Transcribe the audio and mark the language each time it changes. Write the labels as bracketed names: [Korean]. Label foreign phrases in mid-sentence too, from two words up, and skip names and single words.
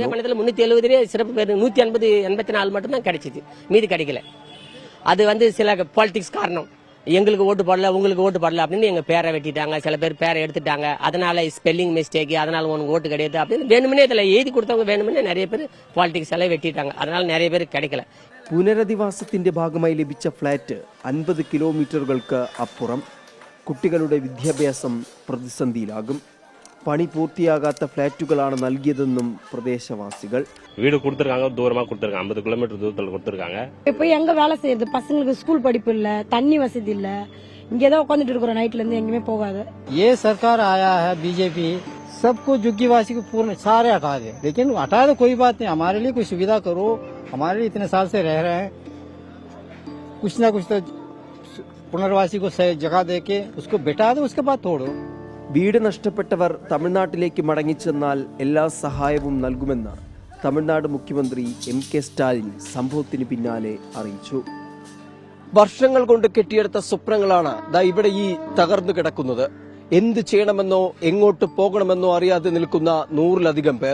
[Tamil] 370 சிறப்பு பேர் 184 மட்டும் தான் கிடைச்சது, மீதி கிடைக்கல. அது சில பாலிடிக்ஸ் காரணம். எங்களுக்கு ஓட்டு போடல, உங்களுக்கு ஓட்டு போடல அப்படின்னு எங்க பேரை வெட்டிட்டாங்க. சில பேர் பேரை எடுத்துட்டாங்க. அதனால [English] spelling mistake, [Tamil] அதனால உனக்கு ஓட்டு கிடையாது அப்படின்னு வேணுமனே இதுல எழுதி கொடுத்தவங்க வேணுமனே நிறைய பேர் பாலிடிக்ஸ் எல்லாம் வெட்டிட்டாங்க. அதனால நிறைய பேர் கிடைக்கல. [Malayalam] പുനരധിവാസത്തിന്റെ ഭാഗമായി ലഭിച്ച ഫ്ളാറ്റ് 50 കിലോമീറ്ററുകൾക്ക് അപ്പുറം. കുട്ടികളുടെ വിദ്യാഭ്യാസം പ്രതിസന്ധിയിലാകും. പണി പൂർത്തിയാകാത്ത ഫ്ളാറ്റുകളാണ് നൽകിയതെന്നും പ്രദേശവാസികൾ. [Tamil] வீடு கொடுத்துருக்காங்க, தூரமா கொடுத்துருக்காங்க, 50 கிலோமீட்டர் தூரத்தில் கொடுத்துருக்காங்க. இப்போ எங்க வேலை செய்யறது? பசங்களுக்கு ஸ்கூல் படிப்பு இல்ல, தண்ணி வசதி இல்ல. இங்கதான் உட்காந்துட்டு இருக்கிறோம், நைட்ல இருந்து எங்கேயுமே போகாது. [Hindi] ये सरकार आया है बीजेपी, सबको झुग्गीवासी को पूर्ण सारे हटा दे, लेकिन हटा दो कोई बात नहीं, हमारे लिए कोई सुविधा करो. हमारे लिए इतने साल से रह रहे हैं, कुछ ना कुछ तो पुनर्वासी को सही जगह दे के उसको बिठा दो, उसके बाद तोड़ो. [Malayalam] വീട് നഷ്ടപ്പെട്ടവർ തമിഴ്നാട്ടിലേക്ക് മടങ്ങിച്ചെന്നാൽ എല്ലാ സഹായവും നൽകുമെന്ന് തമിഴ്നാട് മുഖ്യമന്ത്രി MK സ്റ്റാലിൻ സംഭവത്തിന് പിന്നാലെ അറിയിച്ചു. വർഷങ്ങൾ കൊണ്ട് കെട്ടിയെടുത്ത സ്വപ്നങ്ങളാണ് ഇവിടെ ഈ തകർന്നു കിടക്കുന്നത്. എന്ത് ചെയ്യണമെന്നോ എങ്ങോട്ട് പോകണമെന്നോ അറിയാതെ നിൽക്കുന്ന 100-ലധികം പേർ.